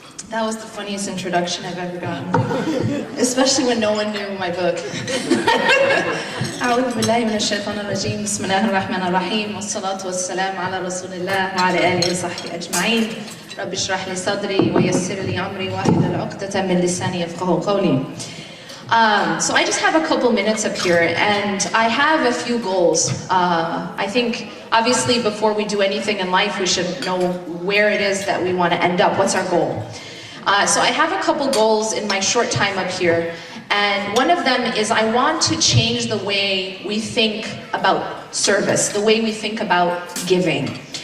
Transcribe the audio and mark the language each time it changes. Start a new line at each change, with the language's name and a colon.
English: That was the funniest introduction I've ever gotten. Especially when no one knew my book.
Arabic: أعوذ بالله من الشيطان الرجيم بسم الله الرحمن الرحيم والصلاة والسلام على رسول الله وعلى آله وصحبه أجمعين رب اشرح لي صدري ويسر لي أمري واحلل عقدة من لساني يفقهوا قولي.
English: So I just have a couple minutes up here and I have a few goals. I think obviously before we do anything in life we should know where it is that we want to end up. What's our goal? So I have a couple goals in my short time up here, and one of them is I want to change the way we think about service, the way we think about giving.